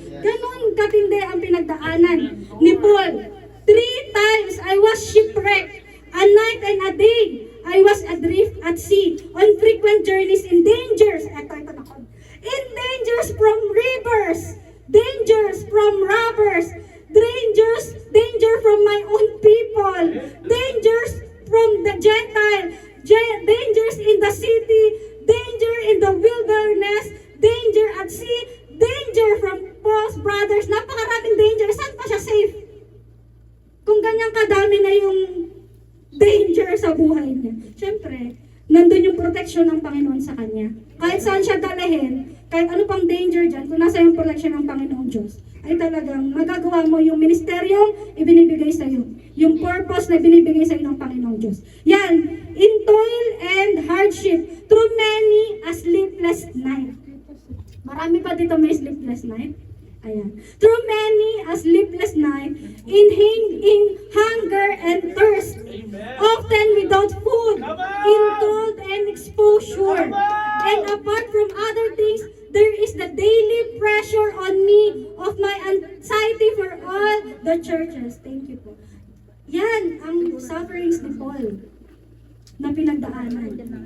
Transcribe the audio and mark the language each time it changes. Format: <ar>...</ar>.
<tl>Ganon katindi ang pinagdaanan ni Paul.</tl> <en>3 times I was shipwrecked, a night and a day. I was adrift at sea, on frequent journeys in dangers. In dangers from rivers, dangers from robbers, danger from my own people, dangers from the Gentile, dangers in the city, danger in the wilderness, danger at sea, danger from false brothers.</en> <tl>Napakaraming danger. Saan pa siya safe? Kung ganyan kadami na yung danger sa buhay niya. Siyempre, nandun yung protection ng Panginoon sa kanya. Kahit saan siya dalahin, kahit ano pang danger dyan, kung nasa yung protection ng Panginoong Diyos, ay talagang magagawa mo yung ministeryong ibinibigay sa iyo. Yung purpose na ibinibigay sa iyo ng Panginoong Diyos.</tl> <en>Yan, in toil and hardship, through many a sleepless night.</en> <tl>Marami pa dito may sleepless night. Ayan.</tl> <en>Through many a sleepless night, in hunger and thirst, often without food, in cold and exposure, and apart from other things, there is the daily pressure on me of my anxiety for all the churches. Thank you po.</en> <tl>Yan ang sufferings ni Paul na pinagdaanan.</tl>